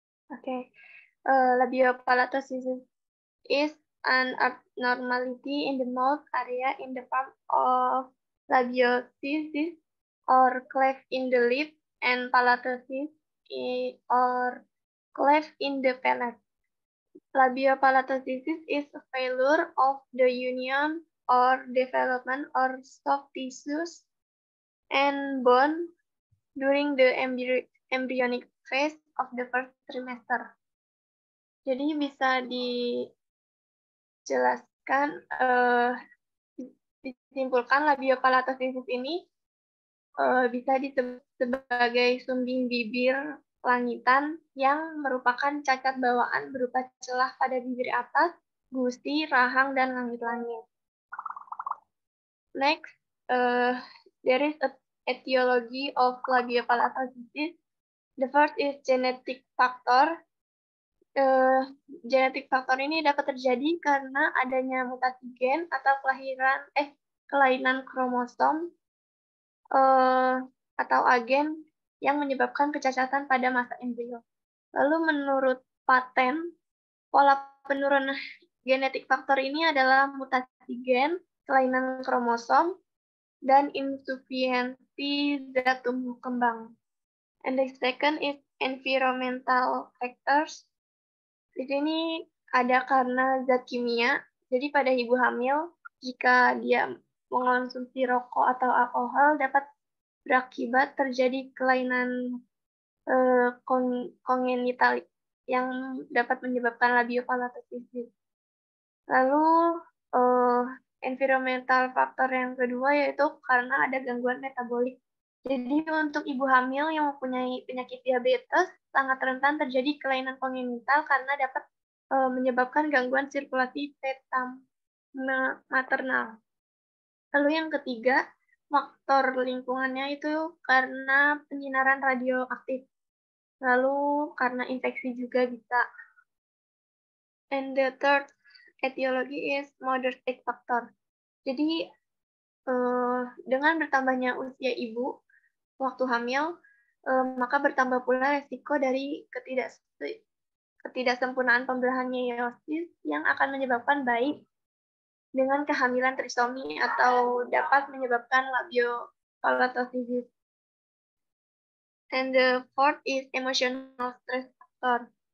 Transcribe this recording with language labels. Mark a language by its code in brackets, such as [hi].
[en] Okay. Labiopalatosis is an abnormality in the mouth area in the form of labiosis or cleft in the lip and palatosis or cleft in the palate. Labiopalatosis is a failure of the union or development of soft tissues and bone during the embryonic phase of the first trimester. [id] Jadi bisa dijelaskan, disimpulkan labiopalatosis ini bisa disebut sebagai sumbing bibir langitan yang merupakan cacat bawaan berupa celah pada bibir atas, gusi, rahang, dan langit-langit. [en] Next, there is a etiology of labiopalatosis. The first is genetic factor. Genetic factor [id] ini dapat terjadi karena adanya mutasi gen atau kelainan kromosom atau agen yang menyebabkan kecacatan pada masa embrio. Lalu menurut paten, pola penurunan genetik faktor ini adalah mutasi gen, kelainan kromosom, dan insufisiensi zat tumbuh kembang. [en] And the second is environmental factors. [id] Di sini ada karena zat kimia. Jadi pada ibu hamil, jika dia mengonsumsi rokok atau alkohol dapat berakibat terjadi kelainan kongenital yang dapat menyebabkan labiopalatosis. Lalu environmental faktor yang kedua yaitu karena ada gangguan metabolik. Jadi untuk ibu hamil yang mempunyai penyakit diabetes sangat rentan terjadi kelainan kongenital karena dapat menyebabkan gangguan sirkulasi feta maternal. Lalu yang ketiga, faktor lingkungannya itu karena penyinaran radioaktif. Lalu karena infeksi juga bisa. [en] And the third etiology is moderate factor. [id] Jadi dengan bertambahnya usia ibu waktu hamil, maka bertambah pula resiko dari ketidaksempurnaan pembelahan meiosis yang akan menyebabkan bayi dengan kehamilan trisomi atau dapat menyebabkan labiopalatosis. [en] And the fourth is emotional stress factor.